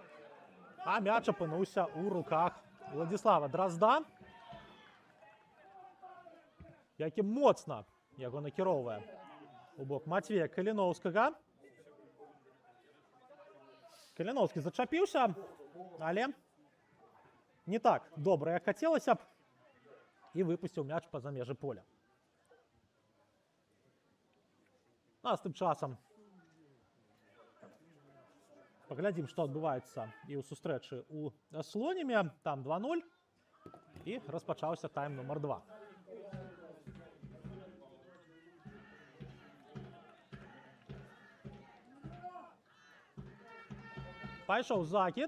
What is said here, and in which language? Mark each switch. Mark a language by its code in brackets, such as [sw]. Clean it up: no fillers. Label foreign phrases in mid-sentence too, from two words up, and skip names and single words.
[be] А мяч апынуўся ў руках Владислава Дразда, які моцна яго накіроўвае у бок Матвея Каліноўскага. Каліноўскі зачапіўся, але не так добра, як хацелася б. [uk] і випустив м'яч поза межі поля. Ну, а з тим часом поглядім, що відбувається і [be] у сустрэчы у Слонімі. [uk] Там 2-0. І розпочався тайм номер 2. [be] Пайшоў закид.